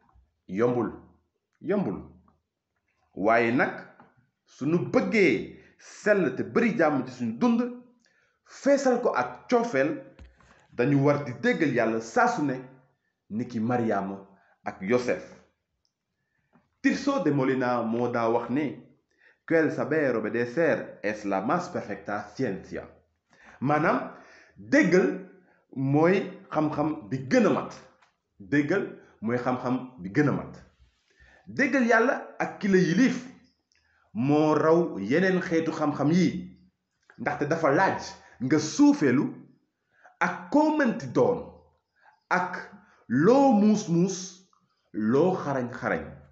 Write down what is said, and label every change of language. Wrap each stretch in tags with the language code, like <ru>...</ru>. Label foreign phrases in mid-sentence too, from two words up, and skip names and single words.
<wo>yombul waaye nag suñu bëggee sell te bari jàmm ci suñu dund feesal ko ak coofeel dañu war di déggal yàlla saa su ne niki Mariama ak Yosef.</wo> <es>Tirso de Molina</es> <wo>moo daa wax ne</wo> <es>que el saber obedecer es la más perfecta ciencia</es> <wo>maanaam déggal mooy xam-xam bi gën a mat déggal mooy xam-xam bi gën a mat déggal yàlla ak ki la yilif moo raw yeneen xeetu xam-xam yi ndaxte dafa laaj nga suufeelu ak koo mënti doon ak loo muus loo xarañ</wo>